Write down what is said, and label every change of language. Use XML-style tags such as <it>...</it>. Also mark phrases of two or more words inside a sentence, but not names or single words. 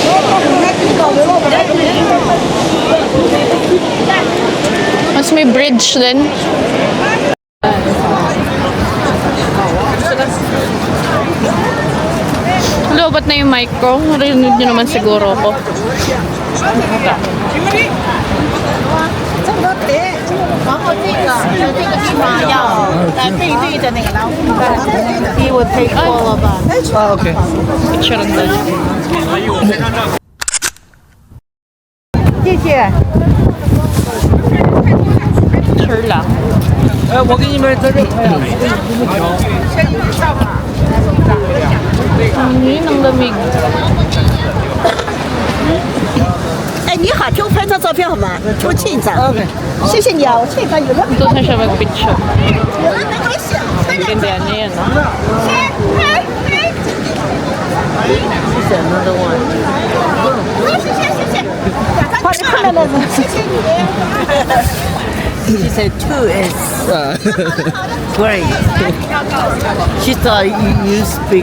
<tl>Mas may bridge din. Lobat na yung mic ko. Narinig nyo naman siguro ko.</tl> <en>He would take all of us.</en> <tl>Ah, okay. Picture ang dali.</tl> <zh>谢谢。</zh> <tl>Picture lang.</tl> <zh>我给你们这个。</zh> <tl>Ano yun, ang lamig.</tl> <zh>哎，你好，给我拍张照片好吗？出去一张。OK。谢谢你啊，我这个有个。</zh> <tl>Doon na siya mag-picture.</tl> <zh>没关系。</zh> <tl>Gandihan niya yan, no?</tl> <en>This is another one.</en> <zh>谢谢你。</zh> <en>She said two is great. She thought you speak</en>